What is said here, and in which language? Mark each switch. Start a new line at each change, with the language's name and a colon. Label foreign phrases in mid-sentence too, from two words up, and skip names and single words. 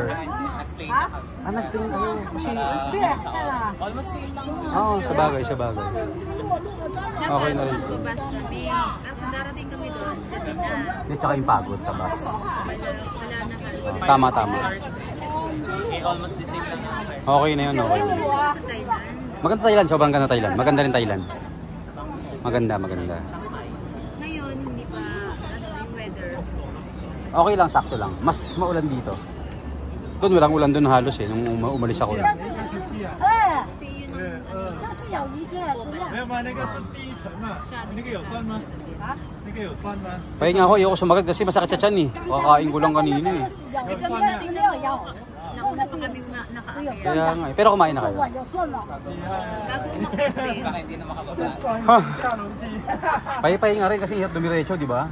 Filipino: nag-train kayo. Kasi...
English: Almost same
Filipino: lang. Oo, sa bagay. Okay na rin. Magbabas kami. Tapos darating kami doon, gabi na. At saka yung pagod sa bus. Wala na kami. Tama. Hours.
English: almost the same
Filipino: lang ako eh. Okay na yun, okay. Sa Thailand. Maganda Thailand, sobrang ganda Thailand. Maganda rin Thailand. Maganda, maganda. Ngayon, hindi pa, yung weather. Okay lang, sakto lang. Mas maulan dito. Doon, walang ulan doon halos eh, nung umalis ako. 哎， Kasi yun ang,
Chinese: 那是有一个是亮。没有吗？那个是第一层嘛，那个有算吗？那个有算吗？
Filipino: Pahinga ako, ayoko sumagat kasi masakit sa tiyan eh. Kakain ko lang kanina eh. nauna pa kami nakaakyat. Kaya nga eh. Pero kumain na kayo.
Chinese: 有算了。
Filipino: Bago umakyat eh. Baka hindi na makababa. Pahipahinga rin kasi hirap dumiretso, di ba?